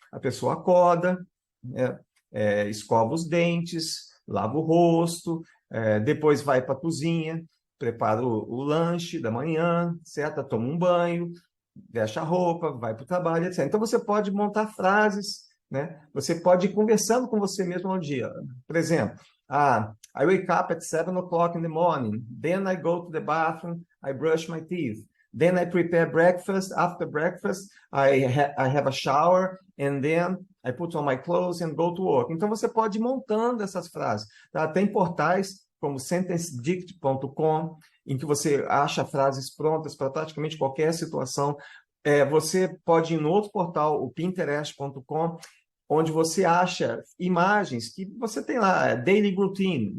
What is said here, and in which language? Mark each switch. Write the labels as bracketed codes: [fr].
[pt] A pessoa acorda, né, escova os dentes, lava o rosto, depois vai para a cozinha, prepara o lanche da manhã, certo? Toma um banho, veste a roupa, vai para o trabalho, etc. Então, você pode montar frases, né? Você pode ir conversando com você mesmo no dia. Por exemplo, [en] I wake up at 7 o'clock in the morning, then I go to the bathroom, I brush my teeth. Then I prepare breakfast. After breakfast, I have a shower, and then I put on my clothes and go to work. [pt] Então, você pode ir montando essas frases. Tá? Tem portais como sentencedict.com, em que você acha frases prontas para praticamente qualquer situação. Você pode ir no outro portal, o pinterest.com, onde você acha imagens que você tem lá, [en] daily routine.